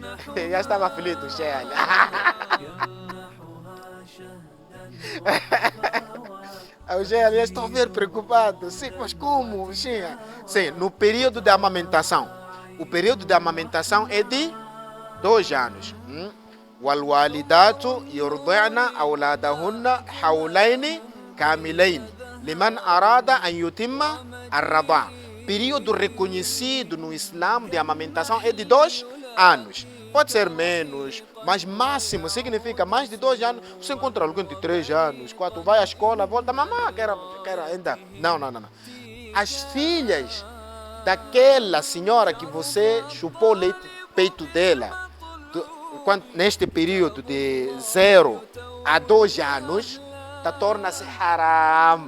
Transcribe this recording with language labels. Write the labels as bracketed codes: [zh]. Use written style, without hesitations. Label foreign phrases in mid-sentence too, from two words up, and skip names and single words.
[pt] Já estava aflito, Sheila. O Sheila já estou ver preocupado. Sim, mas como, Sheila? Sim, no período de amamentação. O período de amamentação é de 2 anos. [ar] وَالْوَالِدَاتُ يُرْضِعْنَ أَوْلَادَهُنَّ حَوْلَيْنِ كَامِلَيْنِ لِمَنْ أَرَادَ أَنْ يُتِمَّ الرَّضَاعَ. [pt] Período reconhecido no Islã de amamentação é de 2 anos. Pode ser menos, mas máximo significa mais de 2 anos. Você encontra alguém de 3 anos, 4, vai à escola, volta, mamãe, quero ainda. Não. As filhas daquela senhora que você chupou o peito dela, neste período de 0 a 2 anos, torna-se haram.